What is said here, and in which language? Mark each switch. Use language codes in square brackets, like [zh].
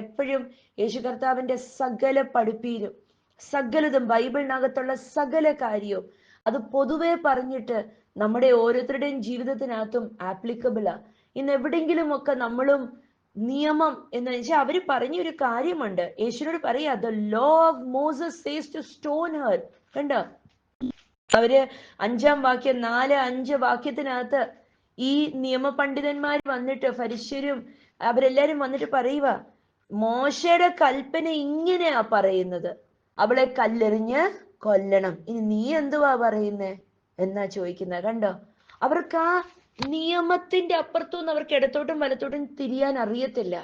[ml] എപ്പോഴും യേശു കർത്താവിന്റെ സകല പഠിപ്പീരും സകലതും, ബൈബിളിനകത്തുള്ള സകല കാര്യവും അത് പൊതുവെ പറഞ്ഞിട്ട് നമ്മുടെ ഓരോരുത്തരുടെയും ജീവിതത്തിനകത്തും ആപ്ലിക്കബിളാ. ഇന്ന് എവിടെങ്കിലും ഒക്കെ നമ്മളും നിയമം എന്ന് വെച്ചാൽ അവര് പറഞ്ഞൊരു കാര്യമുണ്ട്. യേശുവിനോട് പറയാ, [en] the law of Moses says to stone her. [ml] കണ്ടോ? അവര് 5-ാം വാക്യം 4-5 വാക്യത്തിനകത്ത് ഈ നിയമപണ്ഡിതന്മാർ വന്നിട്ട്, ഫരിശ്യരും അവരെല്ലാരും വന്നിട്ട് പറയുക, മോശയുടെ കൽപ്പന ഇങ്ങനെയാ പറയുന്നത്, അവളെ കല്ലെറിഞ്ഞ് കൊല്ലണം. ഇനി നീ എന്തുവാ പറയുന്നേ എന്നാ ചോദിക്കുന്നത്. കണ്ടോ, അവർക്ക് ആ നിയമത്തിന്റെ അപ്പുറത്തുനിന്ന് അവർക്ക് ഇടത്തോട്ടും വലത്തോട്ടും തിരിയാൻ അറിയത്തില്ല.